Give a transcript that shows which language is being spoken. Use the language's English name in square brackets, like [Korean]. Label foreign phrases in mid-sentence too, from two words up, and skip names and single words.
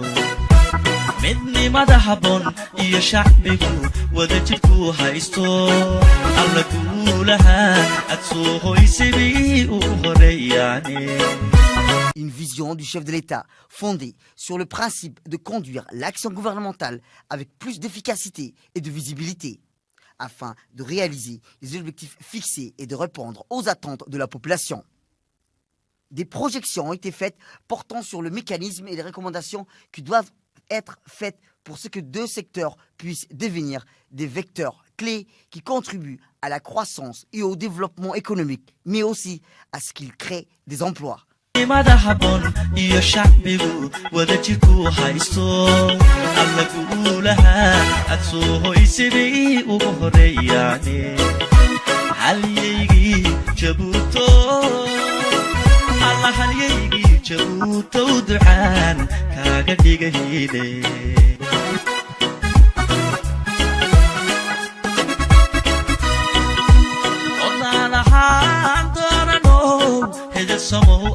[Somali] midnimada habboon iyo shacbigu wada jirku haysto alla guulaha aad soo hoysidii u horeeyaane. [French] Une vision du chef de l'État fondée sur le principe de conduire l'action gouvernementale avec plus d'efficacité et de visibilité, afin de réaliser les objectifs fixés et de répondre aux attentes de la population. Des projections ont été faites portant sur le mécanisme et les recommandations qui doivent être faites pour ce que 2 secteurs puissent devenir des vecteurs clés qui contribuent à la croissance et au développement économique, mais aussi à ce qu'ils créent des emplois. [Somali] Allah halyaygi jabuutow ducaan kaaga dhigahile odaalahaan dooranow hedasamow